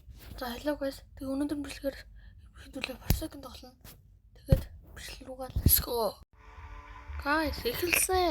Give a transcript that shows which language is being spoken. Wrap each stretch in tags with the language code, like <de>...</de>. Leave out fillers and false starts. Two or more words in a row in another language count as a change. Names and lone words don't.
<en>За hello guys.</en> <mn>Тэг өнөөдөр бичлэгээр хэдүүлээ парсеконд тоглоно. Тэгээд бичлэг руугаа</mn> <en>let's go. Guys,</en> <mn>эхэлсэн.</mn>